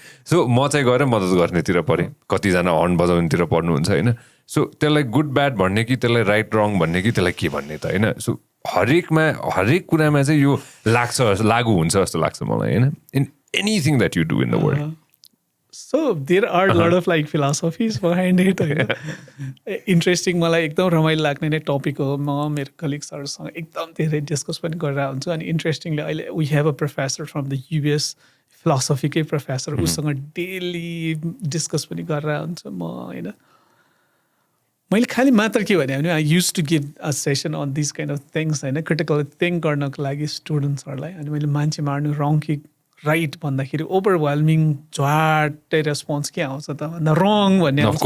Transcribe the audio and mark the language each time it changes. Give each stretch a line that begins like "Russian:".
Nepali: So म चाहिँ गएर मद्दत गर्नेतिर परेँ कतिजना हर्न बजाउनेतिर पर्नुहुन्छ होइन सो त्यसलाई गुड ब्याड भन्ने कि त्यसलाई राइट रङ भन्ने कि त्यसलाई के भन्ने त होइन सो हरेक कुरामा चाहिँ यो लागु हुन्छ जस्तो लाग्छ मलाई होइन
English: In anything that you do in the world So there are a lot of like philosophies behind it.
Nepali: Interesting मलाई एकदम रमाइलो लाग्ने नै टपिक हो म मेरो कलिग्सहरूसँग एकदम धेरै डिस्कस पनि गरिरहेको हुन्छु अनि इन्ट्रेस्टिङली अहिले
English: we have a professor from the US
Nepali: फिलोसफीकै professor उसँग डेली डिस्कस पनि गरिरहेको हुन्छु म होइन मैले खालि मात्र के भने
English: I use to give a session on this kind of things
Nepali: होइन क्रिटिकल थिङ्क गर्नको लागि स्टुडेन्ट्सहरूलाई अनि मैले मान्छे मार्नु रङ कि राइट भन्दाखेरि ओभरवेल्मिङ झ्वाटै रेस्पोन्स के आउँछ त भन्दा रङ भन्ने